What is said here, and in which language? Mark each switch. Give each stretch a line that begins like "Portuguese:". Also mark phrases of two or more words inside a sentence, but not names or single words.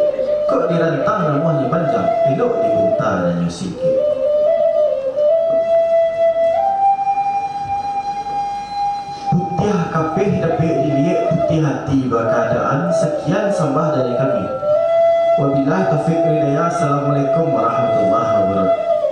Minangkabau: Kok dirantang namuhnya panjang, elok dibunta dan sikit. Putih kapih dapik dilihat, putih hati berkeadaan.
Indonesian: Sekian sembah dari kami.
Arabic: وبالله التوفيق والهداية. السلام عليكم ورحمة الله وبركاته.